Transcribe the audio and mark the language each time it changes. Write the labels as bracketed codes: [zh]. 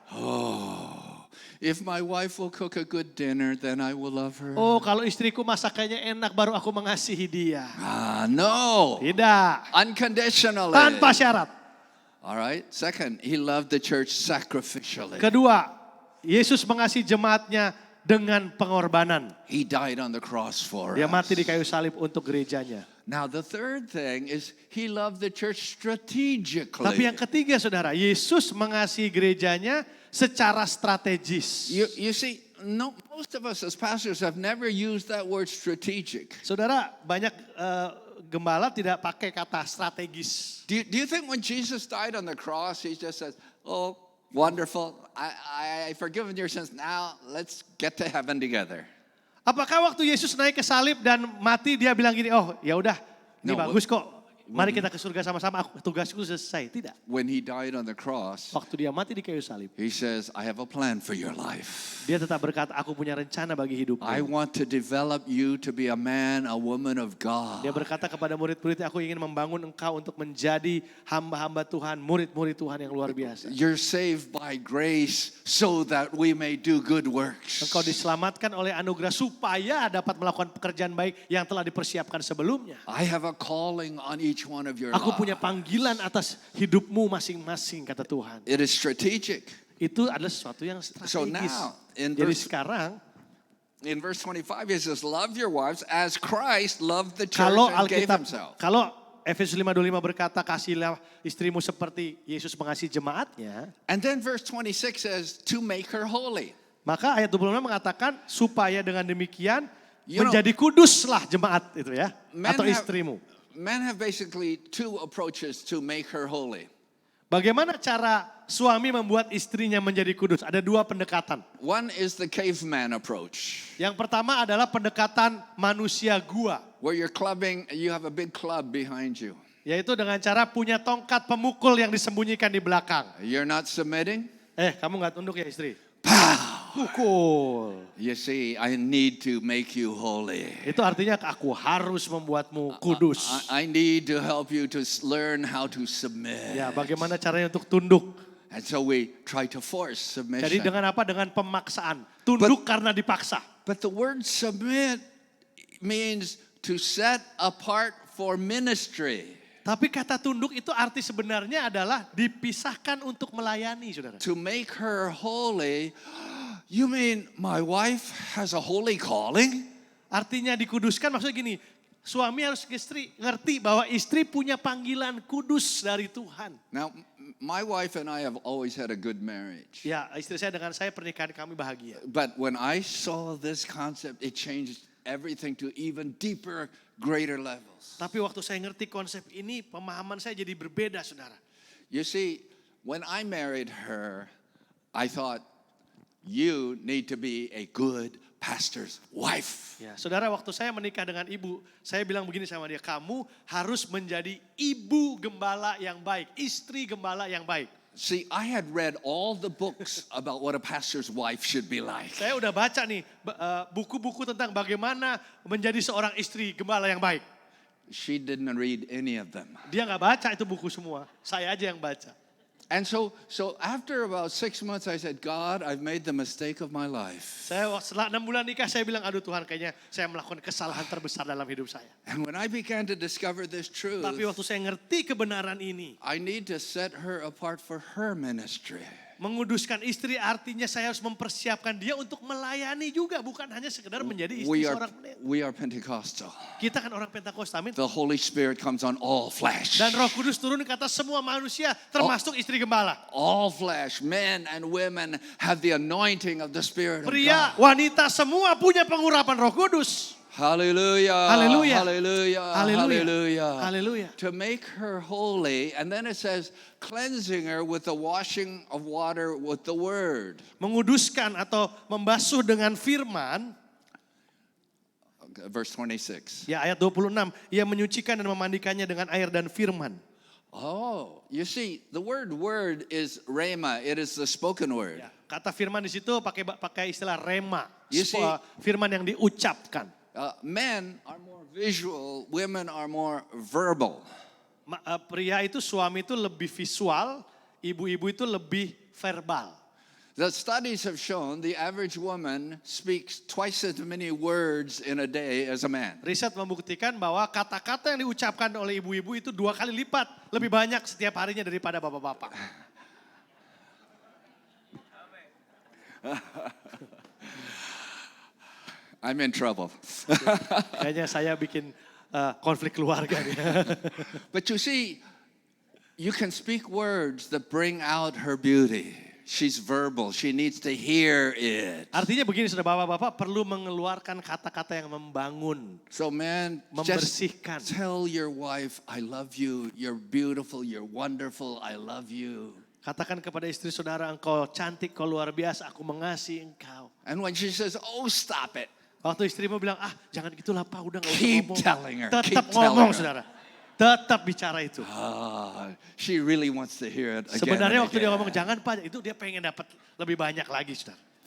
[en] Oh, if my wife will cook a good dinner, then I will love her. [id] Oh, kalau istriku masakannya enak baru aku mengasihi dia. [en] No. [id] Tidak. [en] Unconditionally. [id] Tanpa syarat. [en] All right. 2, he loved the church sacrificially. [id] Kedua, Yesus mengasihi jemaatnya dengan pengorbanan. [en] He died on the cross for [id] Dia mati di kayu salib untuk gerejanya. [en] Now the third thing is he loved the church strategically. [id] Tapi yang ketiga saudara, Yesus mengasihi gerejanya secara strategis. [en] You see, no, most of us as pastors have never used that word strategic. [id] Saudara, banyak gembala tidak pakai kata strategis. [en] Do you think when Jesus died on the cross, he just says, oh, wonderful, I've forgiven your sins, now let's get to heaven together. [id] Apakah waktu Yesus naik ke salib dan mati dia bilang gini, oh ya udah, ini [en] No, [id] bagus kok. Mari kita ke surga sama-sama, tugasku selesai. Tidak. [en] When he died on the cross, [id] Waktu dia mati di kayu salib, [en] he says, I have a plan for your life. [id] dia tetap berkata, aku punya rencana bagi hidupmu. [en] I want to develop you to be a man, a woman of God. [id] Dia berkata kepada murid-muridnya, aku ingin membangun engkau untuk menjadi hamba-hamba Tuhan, murid-murid Tuhan yang luar biasa. [en] You're saved by grace so that we may do good works. [id] Engkau diselamatkan oleh anugerah supaya dapat melakukan pekerjaan baik yang telah dipersiapkan sebelumnya. [en] I have a calling on each one of your [id] Aku punya [en] lives. [id] panggilan atas hidupmu masing-masing, kata Tuhan. [en] It is strategic. [id] Itu adalah sesuatu yang [en] So [id] strategis. [en] now, in [id] Jadi [en] verse, [id] sekarang, [en] in verse 25, he says, love your wives as Christ loved the church [id] kalau [en] and gave [id] Alkitab, [en] himself. [id] kalau Efesus 5:25 berkata, kasihlah istrimu seperti Yesus mengasihi jemaatnya, [en] And then verse 26 says, to make her holy. [id] maka ayat 26 mengatakan, supaya dengan demikian [en] You know, [id] menjadi kuduslah jemaat itu ya, [en] men [id] atau [en] have- [id] istrimu. [en] Men have basically 2 approaches to make her holy. [id] Bagaimana cara suami membuat istrinya menjadi kudus? Ada 2 pendekatan. [en] One is the caveman approach, [id] Yang pertama adalah pendekatan manusia gua. [en] where you're clubbing, you have a big club behind you. [id] Yaitu dengan cara punya tongkat pemukul yang disembunyikan di belakang. [en] You're not submitting? [id] Kamu gak tunduk ya istri? [en] Pow! [id] Pukul. [en] You see, I need to make you holy. [id] Itu artinya aku harus membuatmu kudus. [en] I need to help you to learn how to submit. [id] Ya, bagaimana caranya untuk tunduk? [en] And so we try to force [id] Jadi [en] submission. [id] dengan apa? Dengan pemaksaan. Tunduk karena dipaksa. [en] But the word submit means to set apart for ministry. [id] Tapi kata tunduk itu arti sebenarnya adalah dipisahkan untuk melayani, saudara. [en] To make her holy, you mean my wife has a holy calling? [id] Artinya dikuduskan maksudnya gini, suami harus istri ngerti bahwa istri punya panggilan kudus dari Tuhan. [en] Now, my wife and I have always had a good marriage. [id] Ya, istri saya dengan saya pernikahan kami bahagia. [en] But when I saw this concept, it changed everything to even deeper, greater levels. [id] Tapi waktu saya ngerti konsep ini, pemahaman saya jadi berbeda, saudara. [en] You see, when I married her, I thought, you need to be a good pastor's wife. [id] Ya, saudara, waktu saya menikah dengan ibu, saya bilang begini sama dia, kamu harus menjadi ibu gembala yang baik, istri gembala yang baik. [en] See, I had read all the books about what a pastor's wife should be like. [id] Saya udah baca nih buku-buku tentang bagaimana menjadi seorang istri gembala yang baik. [en] She didn't read any of them. [id] Dia nggak baca itu buku semua, saya aja yang baca. [en] And so after about 6 months, I said, God, I've made the mistake of my life. [id] Saya setelah 6 bulan nikah, saya bilang, aduh Tuhan, kayaknya saya melakukan kesalahan terbesar dalam hidup saya. [en] And when I began to discover this truth, [id] Tapi waktu saya ngerti kebenaran ini, [en] I need to set her apart for her ministry. [id] Menguduskan istri artinya saya harus mempersiapkan dia untuk melayani juga. Bukan hanya sekedar menjadi istri seorang pendeta. [en] We are Pentecostal. [id] Kita kan orang Pentakosta, amin. [en] The Holy Spirit comes on all flesh. [id] Dan Roh Kudus turun ke atas semua manusia, termasuk istri gembala. [en] All flesh, men and women have the anointing of the Spirit of [id] Pria, [en] God. [id] wanita semua punya pengurapan Roh Kudus. [en] Hallelujah. [id] Hallelujah. [en] Hallelujah. [id] Hallelujah. [en] Hallelujah. [id] Hallelujah. [en] To make her holy, and then it says cleansing her with the washing of water with the word. [id] Menguduskan atau membasuh dengan firman. [en] Okay, verse 26. [id] Ya ayat 26. Ia menyucikan dan memandikannya dengan air dan firman. [en] Oh, you see, the word is rhema. It is the spoken word. [id] Ya, kata firman di situ pakai istilah rema. [en] You see- [id] Firman yang diucapkan. [en] Men are more visual, women are more verbal. [id] Pria itu, suami itu lebih visual, ibu-ibu itu lebih verbal. [en] The studies have shown the average woman speaks twice as many words in a day as a man. [id] Riset membuktikan bahwa kata-kata yang diucapkan oleh ibu-ibu itu 2 kali lipat lebih banyak setiap harinya daripada bapak-bapak. [en] I'm in trouble. [id] Kayaknya saya bikin konflik keluarga nih. [en] But you see, you can speak words that bring out her beauty. She's verbal. She needs to hear it. [id] Artinya begini, sudah bapak-bapak perlu mengeluarkan kata-kata yang membangun. [en] So man, just [id] Membersihkan. [en] tell your wife, I love you. You're beautiful. You're wonderful. I love you. [id] Katakan kepada istri saudara, engkau cantik, kau luar biasa, aku mengasihi engkau. [en] And when she says, oh, stop it. [id] Waktu istrimu bilang, jangan gitulah Pak, udah gak usah [en] Keep [id] ngomong. [en] telling her, [id] Tetap [en] keep telling [id] ngomong [en] her. [id] saudara. Tetap bicara itu. [en] She really wants to hear it again. [id] Sebenarnya [en] and [id] waktu dia [en] again. [id] ngomong jangan Pak, itu dia pengen dapat lebih banyak lagi saudara.